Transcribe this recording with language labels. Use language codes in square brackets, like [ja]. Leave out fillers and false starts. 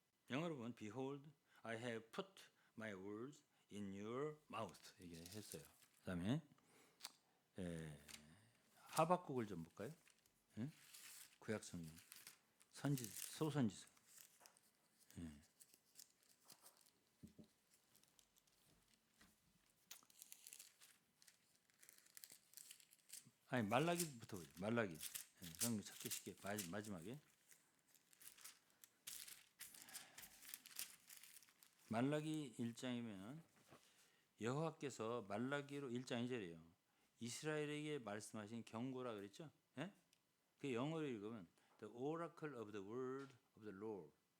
[ko] 영어로 보면 [en] Behold, I have put my words in your mouth [ko] 이게 했어요. 그다음에 하박국을 좀 볼까요? 구약성경 소선지서. 아니 말라기부터 보죠. 말라기. 성경 찾기 쉽게 마지막에. 말라기 1장이면 여호와께서 말라기로 1장 2절이에요. 이스라엘에게 말씀하신 경고라 그랬죠? 그 영어로 읽으면 [en] The oracle of the word of the Lord.